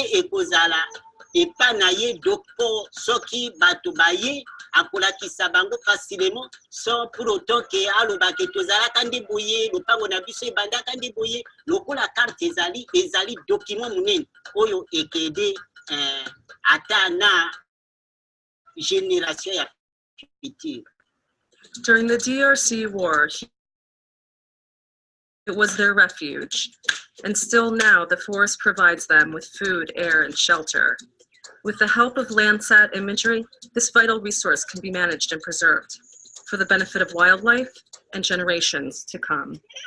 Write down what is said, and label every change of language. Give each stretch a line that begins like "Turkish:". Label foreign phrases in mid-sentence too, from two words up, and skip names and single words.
Lingala: ekozala epa na ye doko soki bato baye akolakisa bango facilement
French: sans pour autant que
Lingala: alobake tozalaka nde boye lopango na biso ebandaka nde boye lokola carte ezali document munene oyo ekede ata na génération ya future.
English: During the DRC war, it was their refuge, and still now the forest provides them with food, air, and shelter. With the help of Landsat imagery, this vital resource can be managed and preserved for the benefit of wildlife and generations to come.